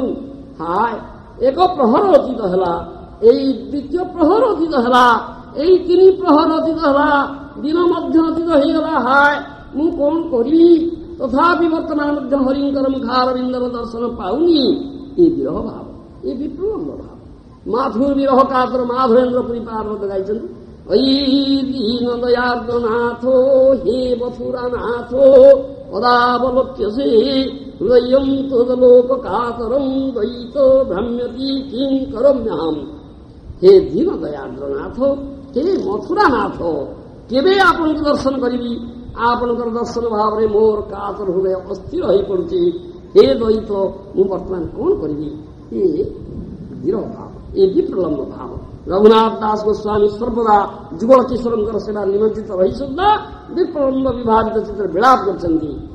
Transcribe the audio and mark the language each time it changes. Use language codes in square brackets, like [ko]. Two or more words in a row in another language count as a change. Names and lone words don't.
[or] ହାୟ ଏକ ପ୍ରହର ଅତୀତ ହେଲା, ଏଇ ଦ୍ୱିତୀୟ ପ୍ରହର ଅତୀତ ହେଲା, ଏଇ 3 ପ୍ରହର ଅତୀତ ହେଲା, ଦିନ ମଧ୍ୟ ଅତୀତ ହେଇଗଲା। ହାୟ ମୁଁ କଣ କରିବି? ତଥାପି ବର୍ତ୍ତମାନ ମଧ୍ୟ ହରିଙ୍କର ମୁଖାରବିନ୍ଦର ଦର୍ଶନ ପାଉନି। ଏ ବିରହ ଭାବ, ଏ ବିପ୍ଳମ୍ବ ଭାବ। ମାଧୁର ବିରହ କାତର ମାଧବେନ୍ଦ୍ର ପୁରୀ ପାର୍ବତ ଗାଇଛନ୍ତି। [sa] ঐ দীন দয়ার্দ্রনাথ হে মথুরানাথ কদাবলোক্যসে হৃদয়ং তদলোক কাতরং দ্বৈত ভ্রাম্যতি কিং করম্যাহম। হে দীন দয়ার্দ্রনাথ হে মথুরানাଥ [or] କେବେ ଆପଣଙ୍କୁ ଦର୍ଶନ କରିବି? ଆପଣଙ୍କର ଦର୍ଶନ ଭାବରେ ମୋର କାତର ହୃଦୟ ଅସ୍ଥିର ହୋଇପଡୁଛି। ହେ ଦ୍ୱୈତ ମୁଁ ବର୍ତ୍ତମାନ କଣ କରିବି? ଏ ବିରହ ଭାବ, ଏ ବିପ୍ରଲମ୍ବ ଭାବ। ରଘୁନାଥ ଦାସ ଗୋସ୍ୱାମୀ ସର୍ବଦା ଯୁଗଳ କିଶୋରଙ୍କର ସେବା ନିମନ୍ତ୍ରିତ ରହି ସୁଦ୍ଧା ବିପ୍ରଲମ୍ବ ବିଭାବିତ ଚିତ୍ର ବିଳାପ କରିଛନ୍ତି।